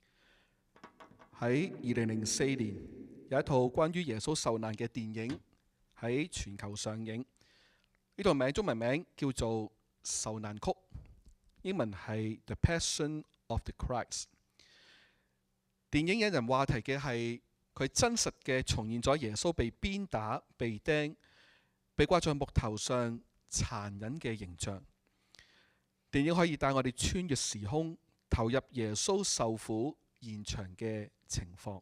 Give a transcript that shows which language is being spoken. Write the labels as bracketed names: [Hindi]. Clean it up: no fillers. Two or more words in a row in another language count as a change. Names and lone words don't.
[Cantonese] 喺2004年有一套關於耶穌受難嘅電影喺全球上映。呢套中文名叫做《受難曲》，英文係《The Passion of the Christ》。電影引人話題嘅係佢真實嘅重現咗耶穌被鞭打、被釘、被掛在木頭上殘忍嘅形象。電影可以帶我哋穿越時空，投入耶穌受苦現場嘅情況。